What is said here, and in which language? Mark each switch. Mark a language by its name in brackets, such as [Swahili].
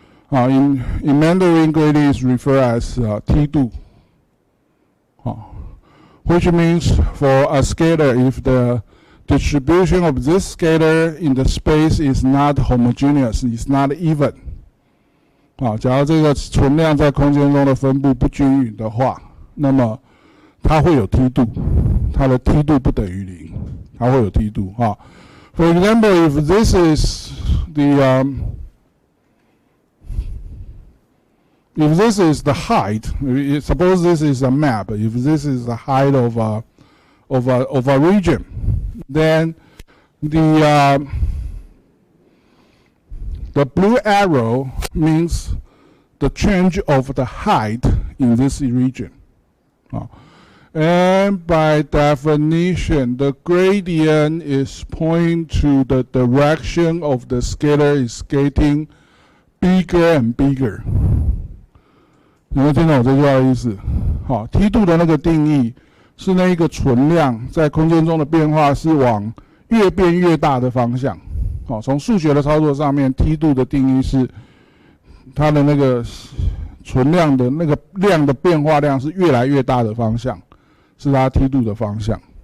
[English] In Mandarin, gradient is referred as T2. Which means for a scalar, if the distribution of this scalar in the space is not homogeneous, is not even. [Chinese] 假如这个存量在空间中的分布不均匀的话，那么它会有梯度，它的梯度不等于0，它会有梯度啊。 [English] For example, if this is the if this is the height, suppose this is a map. If this is the height of a region, then the blue arrow means the change of the height in this region. And by definition, the gradient is pointing to the direction of the scalar is getting bigger and bigger. [Chinese] 你会听懂我这句话的意思？好，梯度的那个定义是那一个存量在空间中的变化是往越变越大的方向。好，从数学的操作上面，梯度的定义是它的那个存量的那个量的变化量是越来越大的方向，是它梯度的方向。